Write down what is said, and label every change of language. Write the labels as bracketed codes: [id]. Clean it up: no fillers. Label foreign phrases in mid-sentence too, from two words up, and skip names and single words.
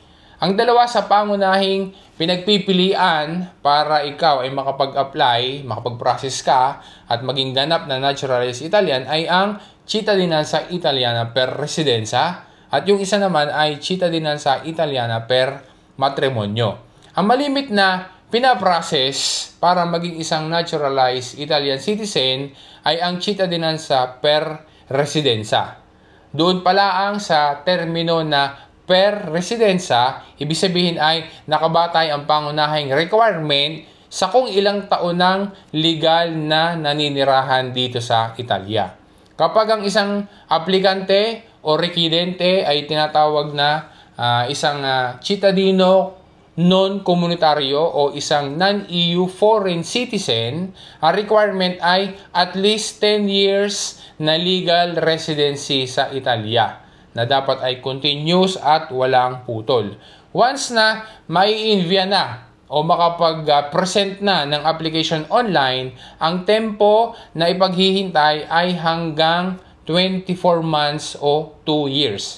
[tl] Ang dalawa sa pangunahing pinagpipilian para ikaw ay makapag-apply, makapag-process ka at maging ganap na [en] naturalized Italian [tl] ay ang [it] Cittadinanza Italiana per residenza [tl] at yung isa naman ay [it] Cittadinanza Italiana per matrimonio. [tl] Ang malimit na pinaprocess para maging isang [en] naturalized Italian citizen [tl] ay ang [it] Cittadinanza per residenza. [tl] Doon pala ang sa termino na [it] per residenza, [tl] ibig sabihin ay nakabatay ang pangunahing requirement sa kung ilang taon ng legal na naninirahan dito sa Italia. Kapag ang isang aplikante o residente ay tinatawag na isang [it] cittadino non-komunitaryo [tl] o isang [en] non-EU foreign citizen, [tl] ang requirement ay [en] at least 10 years [tl] na [en] legal residency [tl] sa Italia na dapat ay continuous at walang putol. Once na mai-envia na o makapag-present na ng application online, ang tempo na ipaghihintay ay hanggang 24 months o 2 years.